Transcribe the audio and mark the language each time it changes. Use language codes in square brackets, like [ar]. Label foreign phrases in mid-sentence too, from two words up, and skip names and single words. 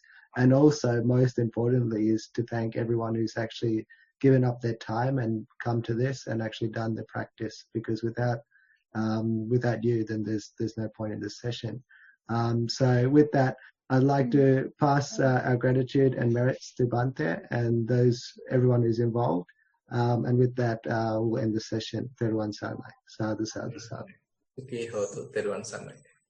[en] And also, most importantly, is to thank everyone who's actually given up their time and come to this and actually done the practice, because without you, then there's no point in this session. So with that, I'd like to pass our gratitude and merits to Bhante and everyone who's involved. And with that, we'll end the session. [si] Teruvan Saranai. Sadhu, sadhu, sadhu. Okay, Teruvan Saranai.